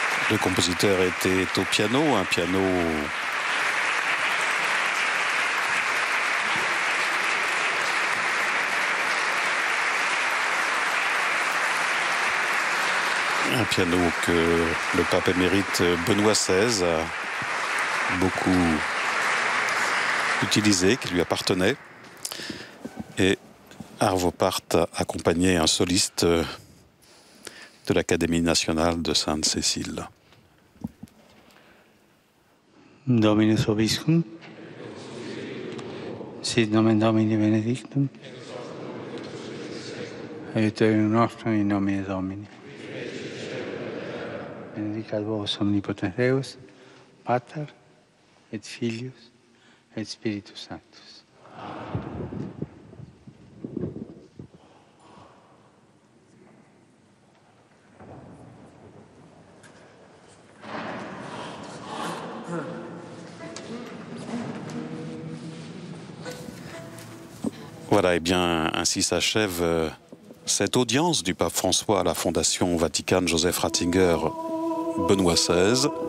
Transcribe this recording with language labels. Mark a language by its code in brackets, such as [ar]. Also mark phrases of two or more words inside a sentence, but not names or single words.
[fr] Le compositeur était au piano, un piano que le pape émérite Benoît XVI a beaucoup utilisé, qui lui appartenait. Et Arvo Pärt accompagnait un soliste de l'Académie nationale de Sainte-Cécile. [la] Dominus vobiscum, sit nomen Domini benedictum, aiuterium nostrum in nomine Domini. Benedicat vos omnipotens Deus, Pater, et Filius, et Spiritus Sanctus. [fr] Voilà, et bien, ainsi s'achève cette audience du pape François à la Fondation Vatican Joseph Ratzinger Benoît XVI.